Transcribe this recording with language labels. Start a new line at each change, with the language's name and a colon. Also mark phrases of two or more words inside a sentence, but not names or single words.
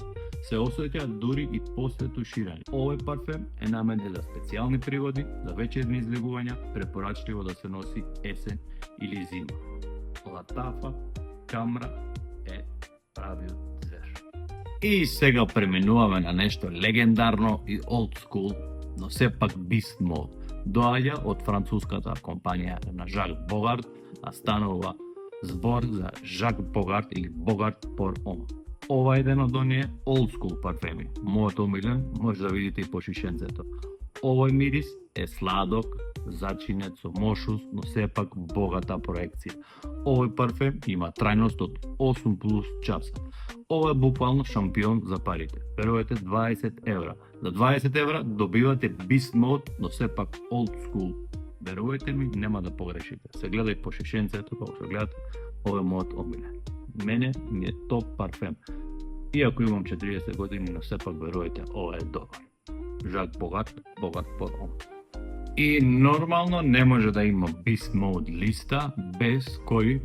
Macedonian: Се осеќа дури и после туширање. Овој парфем е наменет за специјални пригоди, за вечерни излегувања, препорачливо да се носи есен или зима. Латафа Камра е правиот звер. И сега преминуваме на нешто легендарно и
English: old school,
Macedonian: но сепак
English: Beast Mode.
Macedonian: Доаѓа од француската компанија на Жак Богарт, а станува збор за Жак Богарт или Богарт Pour Homme. Ова е еден од оние
English: old school
Macedonian: парфеми. Мојот омилен може да видите и по шишенцето. Овој мирис е сладок, зачинет со мошус, но сепак богата проекција. Овој парфем има трајност од 8 плюс часа. Ова е буквално шампион за парите. Верувате 20 евра. За 20 евра добивате
English: Beast Mode,
Macedonian: но сепак
English: old school.
Macedonian: Верувате ми, нема да погрешите. Се гледај по шишенцето, кога се гледате, ова е мојот омилен. Мене ми е топ парфем. Иако имам 40 години, но сепак верувате, ова е добар. Жак Богарт, Богарт Pour Homme. И нормално не може да има
English: Beast Mode
Macedonian: листа без кој?